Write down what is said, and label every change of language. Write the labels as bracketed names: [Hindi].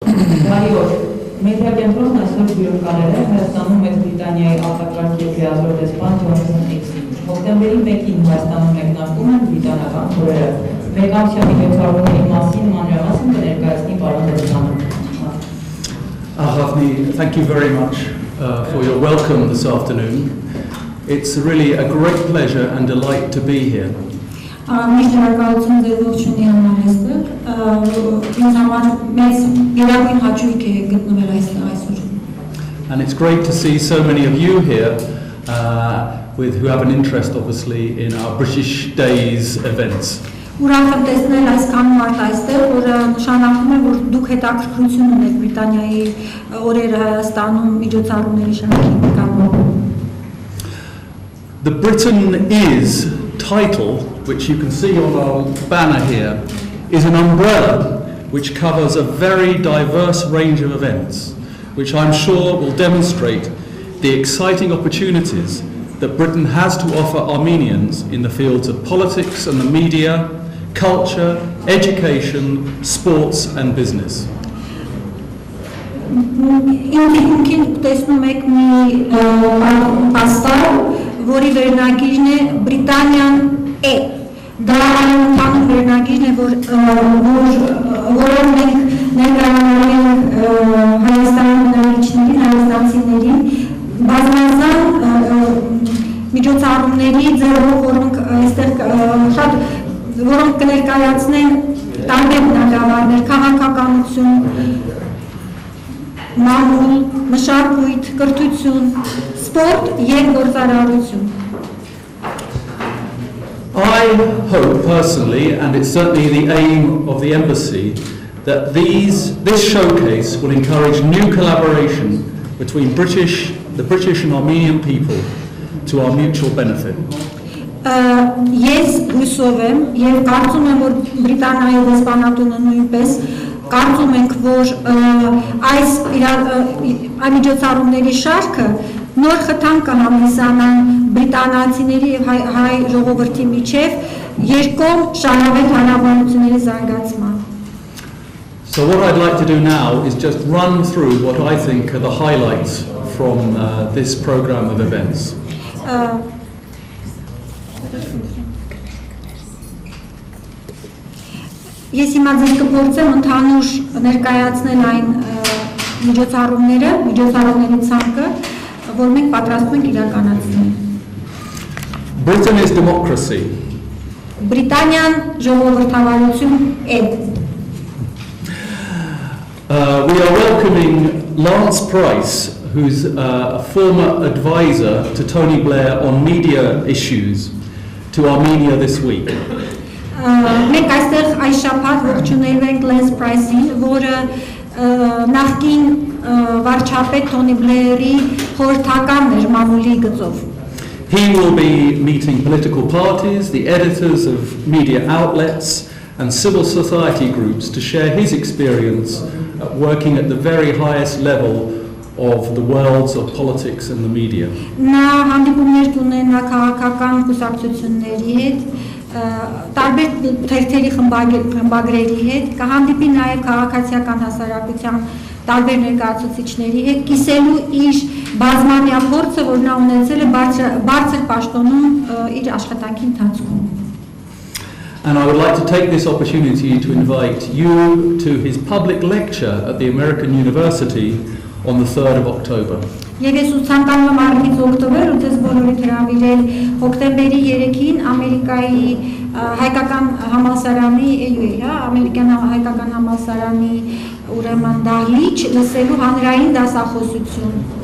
[Armenian] Մեդիա Կենտրոնը այսօր հյուրընկալել է Հայաստանում Մեծ Բրիտանիայի արտակարգ եւ լիազոր դեսպան Ջոնաթան Էյվսին։ Սեպտեմբերի 1-ին Հայաստանում մեկնարկում են բրիտանական օրերը։ Վեգանության միջոցառումների մասին մանրամասն կներկայացնի պարոն դեսպանը։ [English] Thank you very much for your welcome this afternoon. It's really a great pleasure and delight to be here. And it's great to see so many of you here who have an interest, obviously, in our British Days events. [Armenian] Ուրախ եմ տեսնել այսքան մարդ այստեղ, որը նշանակում է, որ դուք հետաքրքրություն ունեք Բրիտանիայի օրերը Հայաստանում միջոցառումների շարքի նկատմամբ. [English] The Britain Is title, which you can see on our banner here, is an umbrella which covers a very diverse range of events, which I'm sure will demonstrate the exciting opportunities that Britain has to offer Armenians in the fields of politics and the media, culture, education, sports and business. [Armenian] Ինքին տեսնում եք մի պաստար, որի վերնագիրն է Բրիտանիան է։ Դա ընդհանուր վերնագիրն է, որով մենք ներկայացնում ենք Հայաստանի բնակիչներին, հայաստանցիներին, բազմազան միջոցառումների ձեռով, որոնք այստեղ շատ որոնք կներկայացնեն տարբեր բնագավառներ, քաղաքականություն, մամուլ, մշակույթ, կրթություն, սպորտ եւ գործարարություն. [English] I hope personally, and it's certainly the aim of the embassy, that this showcase will encourage new collaboration between the British and Armenian people to our mutual benefit. [Armenian] Ես հույսով եմ եւ կարծում եմ, որ Բրիտանիայի դեսպանատունը նույնպես կարծում ենք, որ այս միջոցառումների շարքը նոր խթան կհանդիսանա բրիտանացիների եւ հայ ժողովրդի միջեւ երկկողմ շահավետ հարաբերությունների զարգացման. [English] So what I'd like to do now is just run through what I think are the highlights from this program of events. [Armenian] Ես հիմա ձեզ կփորձեմ ընդհանուր ներկայացնել այն միջոցառումների ցանկը, որ մենք պատրաստում ենք իրականացնել. [English] Britain is democracy. [Armenian] Բրիտանիան ժողովրդավարություն է. [English] We are welcoming Lance Price, who's a former advisor to Tony Blair on media issues, to Armenia this week. [Armenian] Մենք այստեղ այս շաբաթ ողջունել ենք Lance Price-ին, որը նախկին վարչապետ Tony Blair-ի խորհրդականն էր մամուլի գծով. [English] He will be meeting political parties, the editors of media outlets and civil society groups to share his experience working at the very highest level of the worlds of politics and the media. [Armenian] Նա հանդիպումներ կունենա քաղաքական կուսակցությունների հետ, տարբեր թերթերի խմբագրերի հետ, կհանդիպի նաև քաղաքացիական հասարակության տարբեր ներկայացուցիչների հետ, կիսելու իր բազմամյա փորձը, որ նա ունեցել է բարձր պաշտոնում իր աշխատանքի ընթացքում. [English] And I would like to take this opportunity to invite you to his public lecture at the American University on the 3rd of October. [Armenian] Եվ ես ցանկանում եմ առնից օկտոբեր ու ձեզ բոլորիդ հրավիրել հոկտեմբերի 3-ին Ամերիկայի հայկական համալսարանի ամերիկյան հայկական համալսարանի ուրեմն դահլիճ լսելու հանրային դասախոսություն.